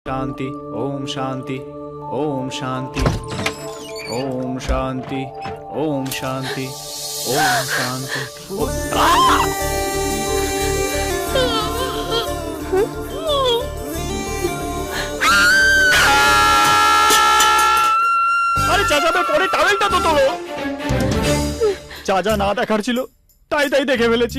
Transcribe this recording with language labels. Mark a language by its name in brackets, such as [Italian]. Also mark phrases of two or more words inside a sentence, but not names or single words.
[Sanskrit] शांति ओम शांति ओम शांति ओम शांति ओम शांति ओम शांति। [Bangla] আরে চাচা ভাই পরে টাওয়েলটা তো তোলো। চাচা না দেখার ছিল তাই দেখে ফেলেছি।